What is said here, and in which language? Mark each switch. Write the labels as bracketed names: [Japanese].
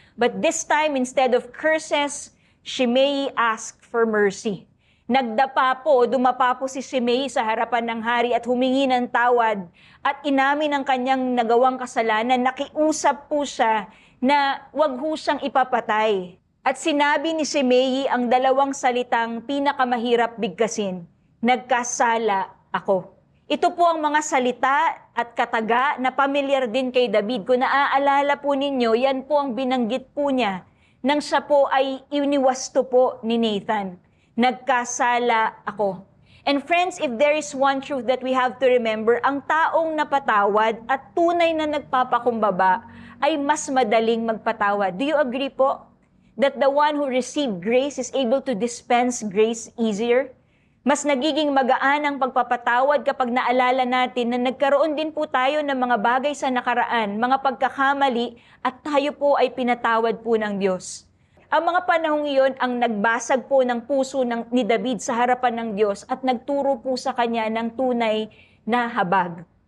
[English] But this time, instead of curses, Shimei asked for mercy. [Filipino] Nagdapa po, dumapa po si Shimei sa harapan ng hari at humingi ng tawad at inamin ang kanyang nagawang kasalanan. Nakiusap po siya na wag ho siyang ipapatay. At sinabi ni Shimei ang dalawang salitang pinakamahirap bigkasin, "Nagkasala ako." Ito po ang mga salita at kataga na pamilyar din kay David. Kung naaalala po ninyo, yan po ang binanggit po niya nang siya po ay iniwasto po ni Nathan. Nagkasala ako. [English] And friends, if there is one truth that we have to remember, [Filipino] ang taong napatawad at tunay na nagpapakumbaba ay mas madaling magpatawad. [English] Do you agree po? That the one who received grace is able to dispense grace easier? [Filipino] Mas nagiging magaan ang pagpapatawad kapag naalala natin na nagkaroon din po tayo ng mga bagay sa nakaraan, mga pagkakamali, at tayo po ay pinatawad po ng Diyos. Ang mga panahong iyon ang nagbasag po ng puso ni David sa harapan ng Diyos at nagturo po sa kanya ng tunay na habag.